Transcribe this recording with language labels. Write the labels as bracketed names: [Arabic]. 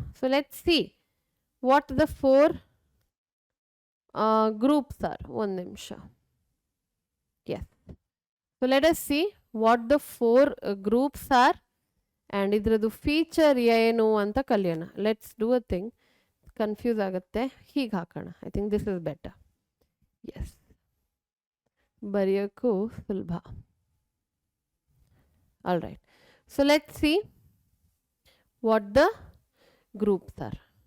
[English] So let's see what the 4 groups are. [Kannada] ಒಂದು ನಿಮಿಷ. Yes. [English] So let us see what the 4 groups are and [Kannada] ಇದ್ರದ್ದು feature ಏನು ಅಂತ ಕಲಿಯೋಣ. [English] Let's do a thing. [Kannada] Confuse ಆಗುತ್ತೆ, ಹೀಗೆ ಹಾಕೋಣ. [English] I think this is better. Yes, [Kannada] ಬರೆಯೋಕ್ಕೂ ಸುಲಭ. [English] All right, so let's see what the groups are.